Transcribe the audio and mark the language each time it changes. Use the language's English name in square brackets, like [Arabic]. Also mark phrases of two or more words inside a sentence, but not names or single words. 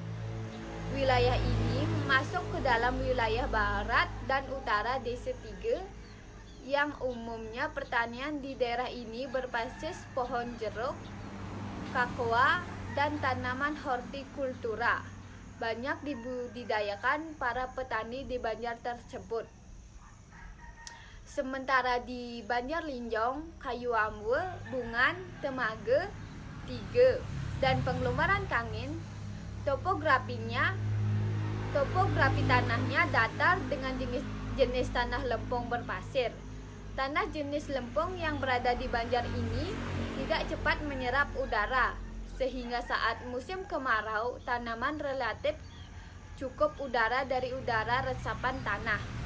[Indonesian] Wilayah ini masuk ke dalam wilayah barat dan utara Desa Tiga, yang umumnya pertanian di daerah ini berbasis pohon jeruk, kakoa, dan tanaman hortikultura. Banyak dibudidayakan para petani di banjar tersebut. Sementara di Banjar Linjong, Kayu Ambul, Bungan, Temage, Tiga, dan Penglumaran Kangin, topografi tanahnya datar dengan jenis tanah lempung berpasir. Tanah jenis lempung yang berada di Banjar ini tidak cepat menyerap udara, sehingga saat musim kemarau tanaman relatif cukup udara dari udara resapan tanah.